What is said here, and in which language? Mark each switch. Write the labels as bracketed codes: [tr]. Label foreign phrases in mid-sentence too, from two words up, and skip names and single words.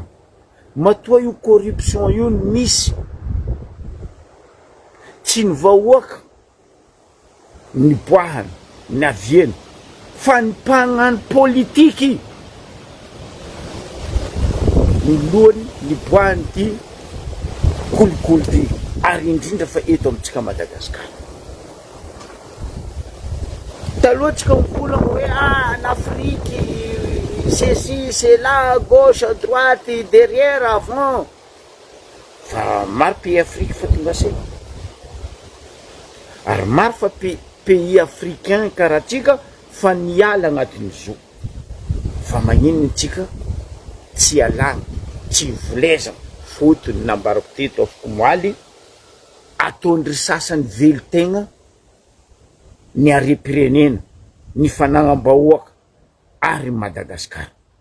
[mg] Matoa io corruption io misy tsy ny vahoaka ny boahany ny avieny fa ny mpagnano politiky ny lohany ny boahany ty kolikoly ty, ary indrindra fa eto amintsika Madagasikara. Taloha tsika mivolagna hoe [fr] en Afrique ceci c'est là, gauche, à droite, derrière, avant. [mg] Fa maro [fr] pays Afrique [mg] fa tonga say. Ary maro fa [fr] pays africain [mg] karaha tsika fa niala agnatin'izao. Fa magnino tsika tsy alagna, tsy volezana, fotony nambarako teto afaka moaly ataondry sasany velotegna ny arem-pirenena, ny fanagnam-bahoaka ary Madagasikara.